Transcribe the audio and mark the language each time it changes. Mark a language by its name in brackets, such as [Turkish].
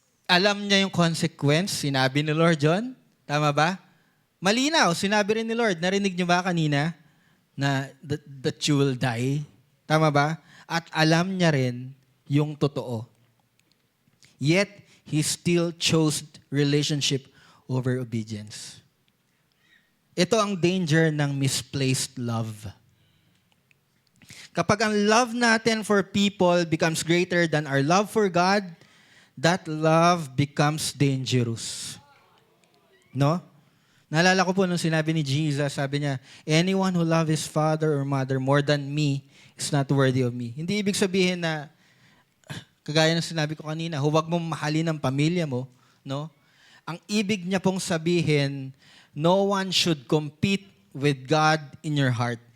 [Filipino] Alam niya yung consequence. Sinabi ni Lord John. Tama ba? Malinaw. Sinabi rin ni Lord. Narinig niyo ba kanina na [English] that you will die? [Filipino] Tama ba? At alam niya rin yung totoo. [English] Yet, he still chose relationship over obedience. [Filipino] Ito ang danger ng misplaced love. Kapag ang [English] love [Filipino] natin [English] for people becomes greater than our love for God, that love becomes dangerous. No? [Filipino] Naalala ko po nung sinabi ni Jesus, sabi niya, [English] anyone who loves his father or mother more than me is not worthy of me. [Filipino] Hindi ibig sabihin na, kagaya ng sinabi ko kanina, huwag mong mahalin ang pamilya mo. [English] No? [Filipino] Ang ibig niya pong sabihin, [English] no one should compete with God in your heart.